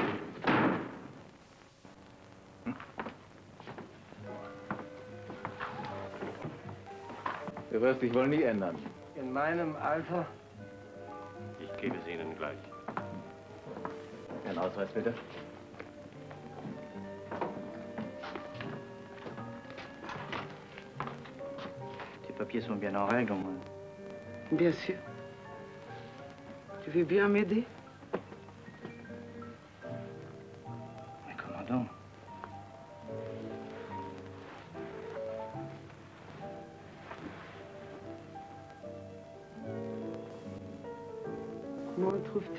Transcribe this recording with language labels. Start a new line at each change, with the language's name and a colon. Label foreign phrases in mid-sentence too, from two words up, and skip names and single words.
German: Du wirst dich wohl nie ändern. In meinem Alter? Ich gebe es Ihnen gleich. Ein Ausweis, bitte.
French: Die papiers sont bien en règle, au moins. Bien sûr. Tu veux bien m'aider? Mais commandant. Comment le trouves-tu?